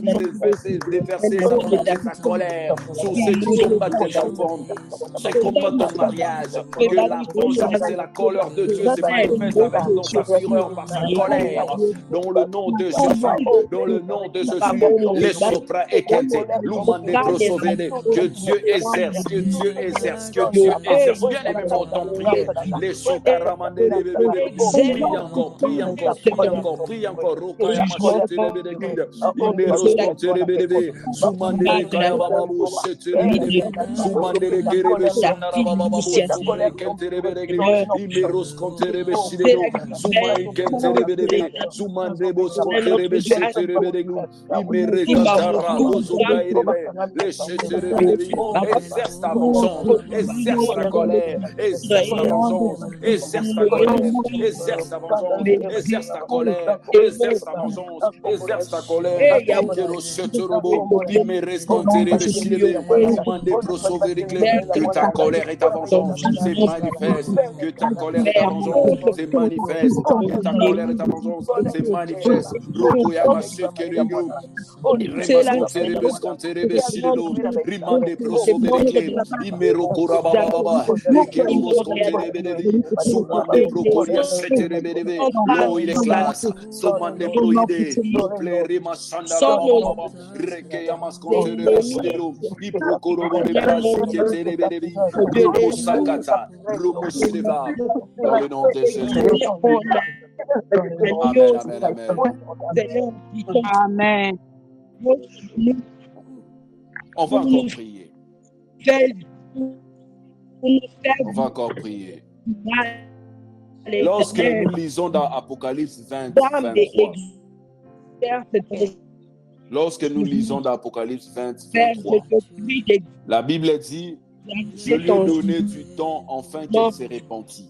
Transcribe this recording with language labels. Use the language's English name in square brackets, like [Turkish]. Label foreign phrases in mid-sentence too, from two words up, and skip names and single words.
[French] puisse déverser sa colère sur ceux qui combattent tes enfants, ceux qui combattent ton mariage, que la vengeance et la colère de Dieu se manifestent avec dans sa fureur, par sa colère, dans le nom de Jésus, dans le nom de Jésus, les sopra ekete, l'oumane prosovene, que Dieu exerce, que Dieu exerce, que Dieu exerce, bien aimé, mon temps prière, les prie encore. Rokaya Mashetere Bedegida, Imeros Contere Bedebe, Zumandere Kaya Bababu, Shetere Bedebe, Zumandere Kerebe Sandara Bababu, Zumai Kentere Bedegide, Imeros Contere Beshidego, Zumai Kentere Bedebe, Zumandebos Contere Beshetere Bedegu, Imere Kantara, Bozunga Irebe, les Shetere Bedebe, exerce ta vengeance, exerce ta colère, exerce ta vengeance, exerce ta colère, exerce ta vengeance, exerce ta colère, exerce ta vengeance, exerce ta colère. Que ta colère et ta vengeance se manifestent, que ta colère et ta vengeance se manifestent, que ta colère et ta vengeance se manifestent. L'eau il est classe, somande prohibé, plaire machanda baba, reke amasconte de vestelo, i procorobo de brasique terebebi, robo sakata, robo sileva, dans le nom de Jésus. Amen, amen, amen. Amen. On va encore prier. On va encore prier. Lorsque nous lisons dans Apocalypse 20, 23, lorsque nous lisons dans Apocalypse 20, 23, la Bible dit, je lui ai donné du temps afin qu'elle se repentit.